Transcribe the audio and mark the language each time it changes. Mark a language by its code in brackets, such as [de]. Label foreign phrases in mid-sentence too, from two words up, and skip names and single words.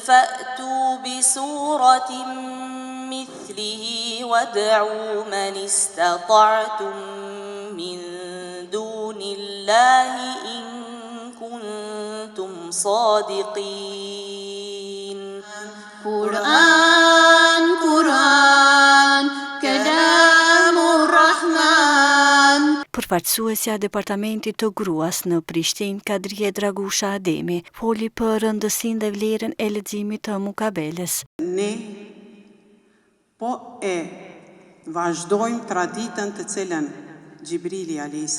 [ar] فأتوا بسورة مثله وادعوا من استطعتم من دون الله إن كنتم صادقين. قرآن كلام الرحمن. [sq] Përfaqësuesja e Departamentit të Gruas në Prishtinë, Kadrije Dragusha Ademi, foli për rëndësinë dhe vlerën e leximit të mukabeles. Ne po e vazhdojmë traditën të cilën Gjibrili a.s.